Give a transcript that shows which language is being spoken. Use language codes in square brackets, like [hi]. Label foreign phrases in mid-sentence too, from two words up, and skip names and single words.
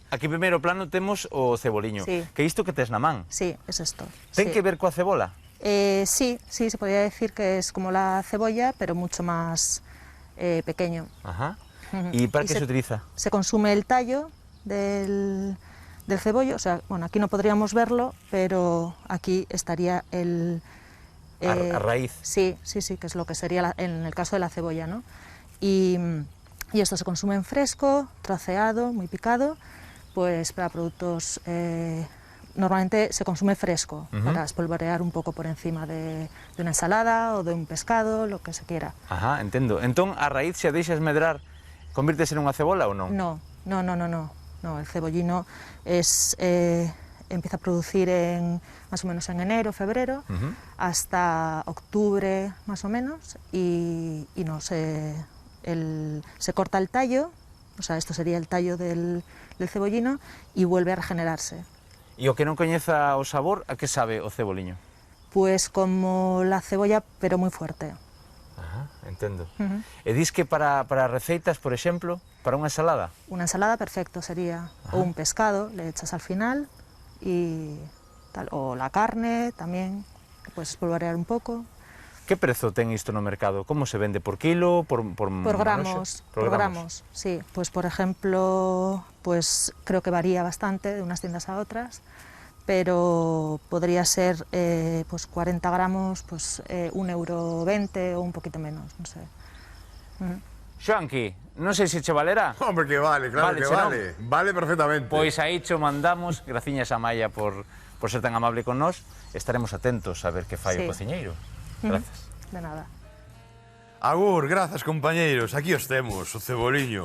[gl] Aquí primeiro plano temos o ceboliño. [es] Sí. [gl] Que isto que tes na man? [es] Sí, es esto. [gl] Ten [es] sí. [gl] que ver coa cebola? [es] Sí, se podría decir que es como la cebolla, pero mucho más pequeño. Ajá. ¿Y para qué se utiliza? Se consume el tallo del cebollo, o sea, bueno, aquí no podríamos verlo, pero aquí estaría el... [gl] a raíz. [es] Sí, que es lo que sería en el caso de la cebolla, ¿no? Y esto se consume en fresco, troceado, muy picado, pues para productos... normalmente se consume fresco, para espolvorear [gl] un pouco por encima de unha ensalada ou de un pescado, [es] lo que se quiera. [gl] Ajá, entendo. Entón, a raíz, se a deixas medrar, convírtese nunha cebola ou non? [es] No, el cebollino empieza a producir más o menos en enero, febrero, hasta octubre más o menos, y se corta el tallo, o sea, esto sería el tallo del cebollino, y vuelve a regenerarse. [gl] E o que non coñeza o sabor, a que sabe o ceboliño? [es] Pues como la cebolla, pero muy fuerte. [gl] Ajá, entendo. E dis que para receitas, por exemplo, para unha ensalada? [es] Una ensalada perfecto sería, o un pescado, le echas al final y tal. O la carne tamén, que puedes espolvorear [gl] un pouco. Que prezo ten isto no mercado? Como se vende? Por kilo? Por [es] gramos, por gramos, sí. Pues por ejemplo, pues creo que varía bastante de unas tiendas a otras, pero podría ser pues 40 gramos, pues 1,20 € o un poquito menos, no sé. [gl] Xoanqui, non sei se che valerá. [es] Hombre, que vale, claro [gl] Vale, que che non. [es] vale. Vale perfectamente. [gl] Pois aí cho mandamos, graciñas a Maia por ser tan amable con nós. Estaremos atentos a ver que fai o [es] Sí. [gl] cociñeiro. Gracias. [es] De nada. [gl] Agur, grazas, compañeiros. Aquí os temos, o ceboliño.